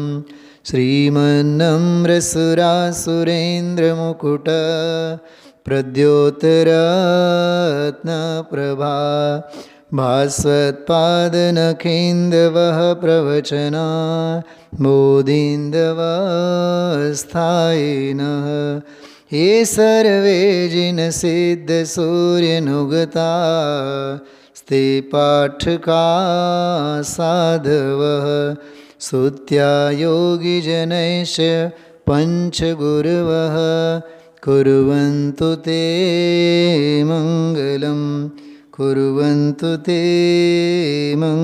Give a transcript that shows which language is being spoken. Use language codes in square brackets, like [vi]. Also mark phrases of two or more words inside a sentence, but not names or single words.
[sa] શ્રીમન્નમ્ર સુરાસુરેન્દ્રમુકુટ પ્રદ્યોતરત્ન પ્રભા ભાસ્વત્પાદનખેન્દવ પ્રવચના બોધિન્દવ સ્થાયિન हे सर्वे जिनसिद्धसूर्यनुगता स्ते पाठका साधवः स्तुत्या योगिजनैश्च पञ्चगुरवः कुर्वन्तु ते मङ्गलं कुर्वन्तु ते मङ्गलम्.